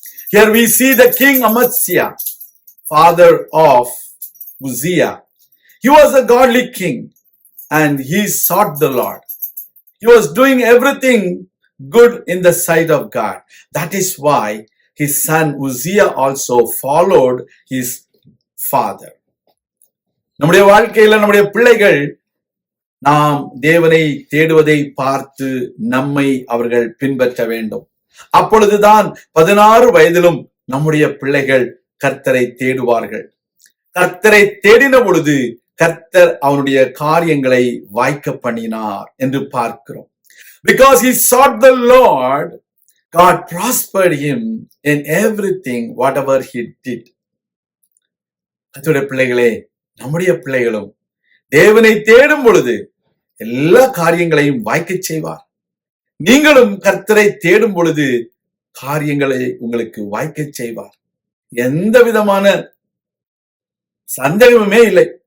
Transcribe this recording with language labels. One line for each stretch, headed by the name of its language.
English: Here we see the king Amaziah, father of Uzziah. He was a godly king and he sought the Lord. He was doing everything good in the sight of God. That is why his son Uzziah also followed his father.
Tamil: நம்முடைய வாழ்க்கையில நம்முடைய பிள்ளைகள் நாம் தேவனை தேடுவதை பார்த்து நம்மை அவர்கள் பின்பற்ற வேண்டும். அப்பொழுதுதான் 16 வயதிலும் நம்முடைய பிள்ளைகள் கர்த்தரை தேடுவார்கள். கர்த்தரை தேடின பொழுது கர்த்தர் அவனுடைய காரியங்களை வாய்க்க பண்ணினார் என்று பார்க்கிறோம்.
English: Because he sought the Lord, God prospered him in everything whatever he did.
Tamil: கர்த்தருடைய பிள்ளைகளே, நம்முடைய பிள்ளைகளும் தேவனை தேடும் பொழுது எல்லா காரியங்களையும் வாய்க்க செய்வார். நீங்களும் கர்த்தரை தேடும் பொழுது காரியங்களை உங்களுக்கு வாய்க்க செய்வார். எந்த விதமான சந்தேகமுமே இல்லை.